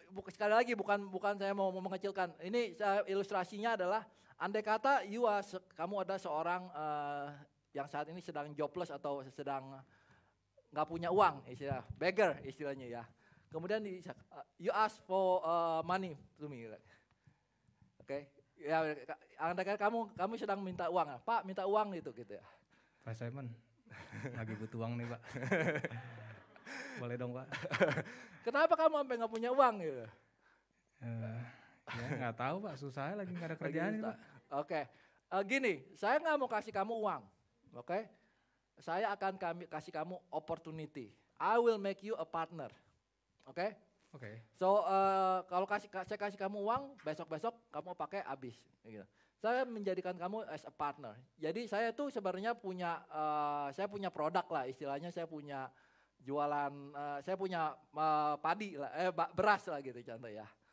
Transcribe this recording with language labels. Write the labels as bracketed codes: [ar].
[id] Sekali lagi bukan saya mau mengecilkan. Ini ilustrasinya adalah andai kata kamu ada seorang yang saat ini sedang jobless atau sedang nggak punya uang, istilah beggar istilahnya ya. Kemudian [en] you ask for money to me, oke? [id] Ya, andai kata kamu sedang minta uang, Pak minta uang gitu ya. Pak Simon, lagi butuh uang nih Pak. Boleh dong Pak. Kenapa kamu sampai nggak punya uang gitu? Ya nggak tahu Pak, susah lagi nggak ada kerjaan nih Pak. Oke, gini, saya nggak mau kasih kamu uang, oke? Saya akan kasih kamu opportunity. [en] I will make you a partner, oke? [id] Oke. So kalau saya kasih kamu uang, besok kamu pakai habis. Gitu. Saya menjadikan kamu [en] as a partner. [id] Jadi saya tuh sebenarnya saya punya produk lah, istilahnya saya punya jualan, saya punya padi lah, beras lah gitu contoh ya.